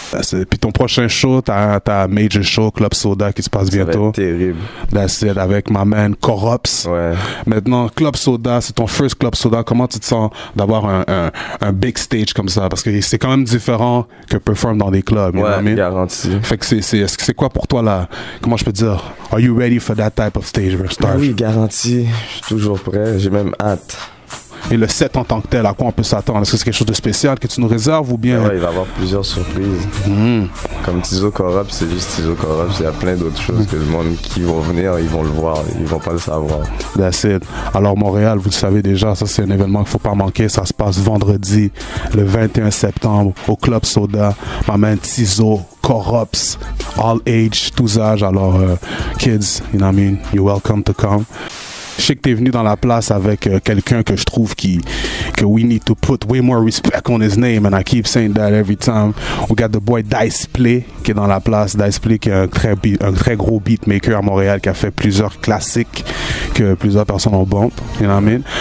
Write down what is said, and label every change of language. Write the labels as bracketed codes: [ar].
[fr] Puis ton prochain show, t'as Major Show, Club Soda qui se passe bientôt. Ça va être terrible. [en] That's it, [fr] avec ma man Corrupt. Ouais. Maintenant, Club Soda, c'est ton first Club Soda. Comment tu te sens d'avoir un big stage comme ça? Parce que c'est quand même différent que perform dans des clubs. Ouais, garanti. Fait que c'est quoi pour toi là? Comment je peux dire? [en] Are you ready for that type of stage, Starch? [fr] Oui, garanti. Je suis toujours prêt. J'ai même hâte. Et le set en tant que tel, à quoi on peut s'attendre? Est-ce que c'est quelque chose de spécial que tu nous réserves ou bien... Ouais, il va y avoir plusieurs surprises. Comme Tizo Corrupt, c'est juste Tizo Corrupt. Il y a plein d'autres choses que le monde qui vont venir, ils vont le voir. Ils vont pas le savoir. [en] That's it. [fr] Alors Montréal, vous le savez déjà, ça c'est un événement qu'il faut pas manquer. Ça se passe vendredi, le 21 septembre, au Club Soda. Ma main Tizo Corrupt, all age, tous âges. [en] Alors, kids, you know what I mean? You're welcome to come. [fr] Je sais que t'es venu dans la place avec quelqu'un que je trouve que [en] we need to put way more respect on his name, and I keep saying that every time. We got the boy [fr] Dice Play qui est dans la place. Dice Play qui est un très gros beatmaker à Montréal qui a fait plusieurs classiques que plusieurs personnes ont bump, [en] you know what I mean?